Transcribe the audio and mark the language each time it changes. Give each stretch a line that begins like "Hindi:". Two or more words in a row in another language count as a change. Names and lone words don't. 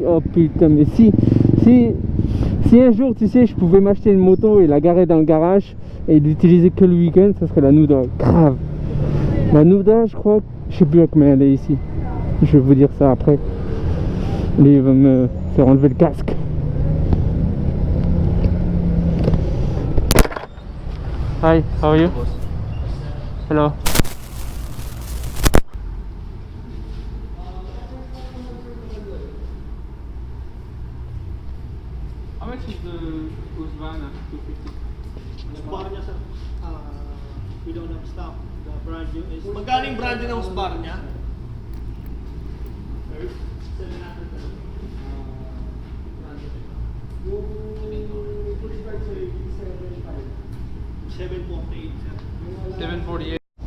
French: Oh putain, mais si un jour tu sais je pouvais m'acheter une moto et la garer dans le garage et l'utiliser que le week-end, ça serait la Nuda. Grave. La Nuda, je crois, je sais plus à combien elle est ici. Je vais vous dire ça après. Lui il va me faire enlever le casque.
English: Hi, how are you? Hello. How much is the Husqvarna 250? Husqvarna sir, we don't have stock. The brand new is...
Filipino: Magkano yung
English: brand new
Filipino: ng Husqvarna? 700. Yung Volkswagen sa 748 sir. 748.